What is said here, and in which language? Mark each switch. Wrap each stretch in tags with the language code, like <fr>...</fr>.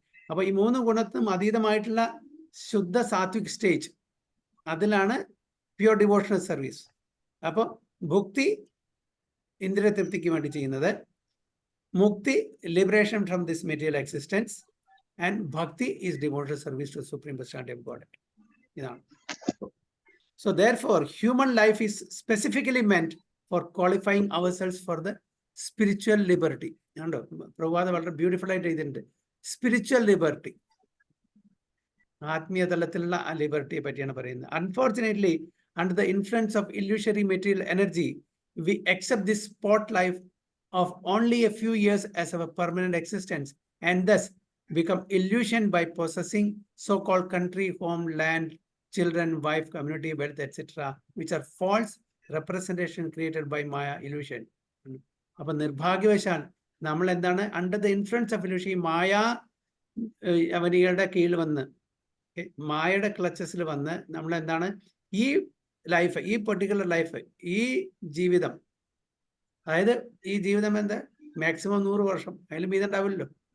<ml>അപ്പൊ ഈ 3 ഗുണത്തിനും അതീതമായിട്ടുള്ള ശുദ്ധ സാത്വിക് സ്റ്റേജ്, അതിലാണ്</ml> <en>Pure devotional service.</en> <ml>അപ്പോൾ ഭുക്തി ഇന്ദ്രിയ തൃപ്തിക്ക് വേണ്ടി ചെയ്യുന്നത്,</ml> <en>മുക്തി liberation from this material existence, and ഭക്തി is devotional service to supreme personality of God.</en> <ml>ഇതാണ്.</ml> <en>So therefore human life is specifically meant for qualifying ourselves for the spiritual liberty.</en> <ml>കണ്ടോ, പ്രഭാത വളരെ ബ്യൂട്ടിഫുൾ ആയിട്ട് എഴുതിയിട്ടുണ്ട്. സ്പിരിച്വൽ ലിബർട്ടി, ആത്മീയ തലത്തിലുള്ള ആ ലിബർട്ടിയെ പറ്റിയാണ് പറയുന്നത്.</ml> <en>Unfortunately under the influence of illusory material energy, we accept this spot life of only a few years as our permanent existence, and thus become illusioned by possessing so-called country, home, land, children, wife, community, wealth, etc., which are false representation created by Maya illusion.</en> <ml>അപ്പൊ നിർഭാഗ്യവശാൽ നമ്മൾ എന്താണ്,</ml> <en>under the influence of illusion,</en> <ml>മായ അവനികളുടെ കീഴിൽ വന്ന്, മായയുടെ ക്ലച്ചസിൽ വന്ന് നമ്മൾ എന്താണ്, ഈ ലൈഫ്, ഈ പെർട്ടിക്കുലർ ലൈഫ്, ഈ ജീവിതം, അതായത് ഈ ജീവിതം എന്താ, മാക്സിമം 100 വർഷം, അതിൽ മീതുണ്ടാവില്ലല്ലോ.</ml>